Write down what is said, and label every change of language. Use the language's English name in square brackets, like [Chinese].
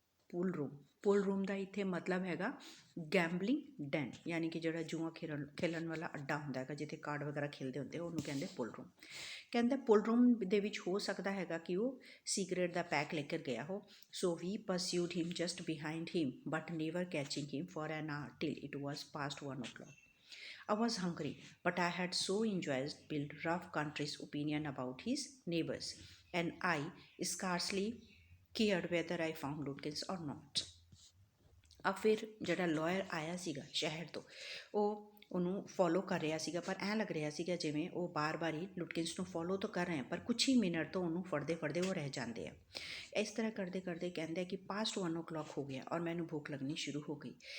[Punjabi] ਪੁਲ room ਦਾ ਇੱਥੇ ਮਤਲਬ ਹੈਗਾ ਗੈਂਬਲਿੰਗ ਡੈਨ, ਯਾਨੀ ਕਿ ਜਿਹੜਾ ਜੂਆ ਖੇਲਣ ਵਾਲਾ ਅੱਡਾ ਹੁੰਦਾ ਹੈਗਾ ਜਿੱਥੇ ਕਾਰਡ ਵਗੈਰਾ ਖੇਲਦੇ ਹੁੰਦੇ ਉਹਨੂੰ ਕਹਿੰਦੇ ਪੁਲ ਰੂਮ। ਕਹਿੰਦਾ ਪੁਲ ਰੂਮ ਦੇ ਵਿੱਚ ਹੋ ਸਕਦਾ ਹੈਗਾ ਕਿ ਉਹ ਸੀਕਰੇਟ ਦਾ ਪੈਕ ਲੈ ਕੇ ਗਿਆ ਹੋ। [English] So we pursued him just behind him but never catching him for an hour till it was past 1 o'clock. I was hungry, but I had so enjoyed Bill Rough Country's opinion about his neighbors, and I scarcely cared whether I found Lutkins or not. [Punjabi] अब फिर ਜਿਹੜਾ lawyer ਆਇਆ ਸੀਗਾ ਸ਼ਹਿਰ ਤੋਂ, ਉਹ ਉਹਨੂੰ follow ਕਰ ਰਿਹਾ ਸੀਗਾ, ਪਰ ਐਂ ਲੱਗ ਰਿਹਾ ਸੀਗਾ ਜਿਵੇਂ ਉਹ ਬਾਰ-ਬਾਰ ਹੀ ਲੁਟਕਿੰਸ ਨੂੰ ਫੋਲੋ ਤਾਂ ਕਰ ਰਹੇ ਆ, ਪਰ ਕੁਛ ਹੀ ਮਿੰਟ ਤੋਂ ਉਹਨੂੰ ਫੜਦੇ ਉਹ ਰਹਿ ਜਾਂਦੇ ਆ। ਇਸ ਤਰ੍ਹਾਂ ਕਰਦੇ ਕਹਿੰਦੇ ਕਿ [English] past 1 o'clock [Punjabi] ਹੋ ਗਿਆ ਔਰ ਮੈਨੂੰ ਭੁੱਖ ਲੱਗਣੀ ਸ਼ੁਰੂ ਹੋ ਗਈ।